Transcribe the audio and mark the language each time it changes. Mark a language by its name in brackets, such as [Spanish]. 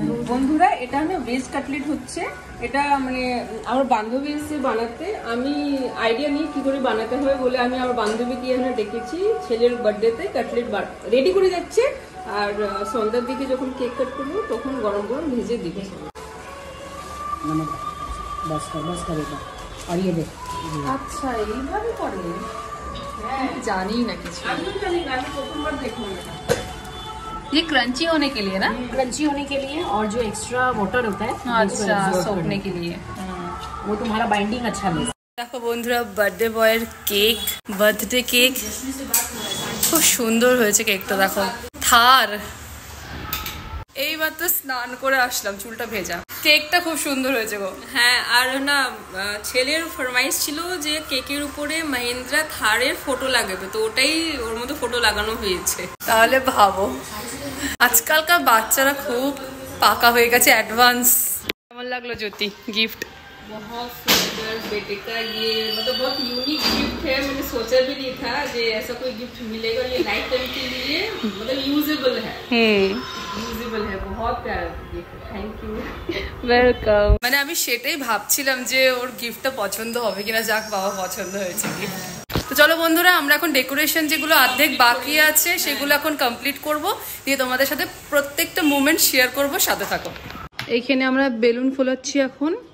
[Bangla] বন্ধুরা, এটা না ভেজ কাটলেট হচ্ছে। এটা মানে আমার বান্ধবী এসে বানাতে, আমি আইডিয়া নিয়ে কি করে বানাতে হয় বলে আমি আমার বান্ধবীকে এখানে ডেকেছি। ছেলের বার্থডেতে কাটলেট রেডি করে যাচ্ছে, আর সন্ধ্যার দিকে যখন কেক কাট করবো তখন গরম গরম ভেজে দিবে। [Hindi] बस करेगा। और ये देख, अच्छा [Bangla] এইভাবে করে, [Hindi] जानी ना कुछ, [Bangla] আমি জানি না, আমি প্রথমবার দেখলাম এটা। [Hindi] ये क्रंची होने के लिए ना? क्रंची होने के लिए, और जो एक्स्ट्रा वाटर होता है अच्छा, सोखने के लिए, वो तुम्हारा बाइंडिंग अच्छा ले। [Bangla] দেখো বন্ধুরা, বার্থডে বয়ের কেক, বার্থডে কেক খুব সুন্দর হয়েছে কেকটা। দেখো থার, এইবার তো স্নান করে আসলাম, চুলটা ভেজা। কেকটা খুব সুন্দর হয়েছে গো। হ্যাঁ, আর না ছেলের ফরমাইশ ছিল যে কেকের উপরে মহিন্দ্রা থারের ফটো লাগাবে, তো ওটাই ওর মধ্যে ফটো লাগানো হয়েছে। তাহলে ভাবো, আজকালকার বাচ্চারা খুব পাকা হয়ে গেছে, অ্যাডভান্স। কেমন লাগলো জ্যোতি गिफ्ट? [Hindi] बहुत सुंदर, बेटे का ये मतलब बहुत यूनिक गिफ्ट है। मैंने सोचा भी नहीं था कि ऐसा कोई गिफ्ट मिलेगा। ये लाइफ टाइम के लिए मतलब यूजेबल है, यूजेबल अफोर्डेबल है, बहुत प्यारा गिफ्ट, थैंक यू। [English] Welcome. [Bangla] মানে আমি সেটাই ভাবছিলাম যে ওর গিফটটা পছন্দ হবে কিনা, যাক বাবা পছন্দ হয়েছে গিফট। তো চলো বন্ধুরা, আমরা এখন ডেকোরেশন যেগুলো অর্ধেক বাকি আছে সেগুলো এখন কমপ্লিট করব, দিয়ে তোমাদের সাথে প্রত্যেকটা মোমেন্ট শেয়ার করব, সাথে থাকো। এইখানে আমরা বেলুন ফোলাচ্ছি এখন।